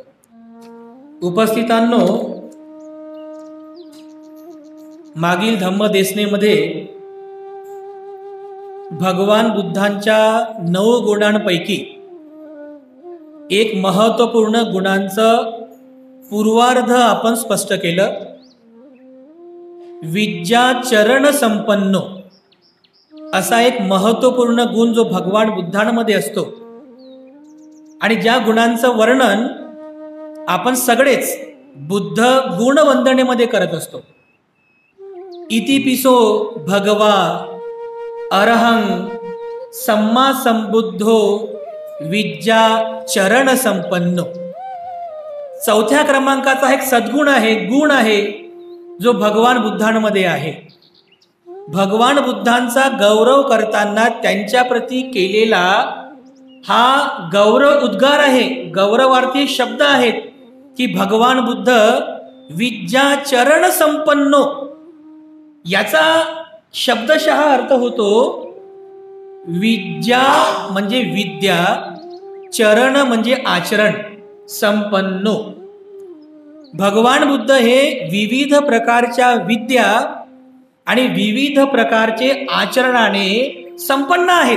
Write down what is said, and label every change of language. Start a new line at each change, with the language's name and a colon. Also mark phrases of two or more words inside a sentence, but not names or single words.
Marathi: उपस्थितांनो, मागील धम्म देसनेमध्ये भगवान बुद्धांच्या 9 गुणांपैकी एक महत्त्वपूर्ण गुणांचं पूर्वार्ध आपण स्पष्ट केलं.
Pali: विद्याचरण संपन्नो
Marathi: असा एक महत्त्वपूर्ण गुण जो भगवान बुद्धांमध्ये असतो आणि ज्या गुणांचं वर्णन आपण सगळेच बुद्ध गुणवंदनेमध्ये करत असतो.
Pali: इतिपिसो भगवा अरहं सम्मा संबुद्धो विद्याचरण संपन्नो.
Marathi: चौथ्या क्रमांकाचा एक सद्गुण आहे, गुण आहे जो भगवान बुद्धांमध्ये आहे. भगवान बुद्धांचा गौरव करताना त्यांच्याप्रती केलेला हा गौरव उद्गार आहे, गौरवार्थी शब्द आहेत की भगवान बुद्ध
Pali: विद्याचरण संपन्नो.
Marathi: याचा शब्दशः अर्थ होतो विद्या म्हणजे विद्या, चरण म्हणजे आचरण, संपन्नो. भगवान बुद्ध हे विविध प्रकारच्या विद्या आणि विविध प्रकारचे आचरणाने संपन्न आहेत.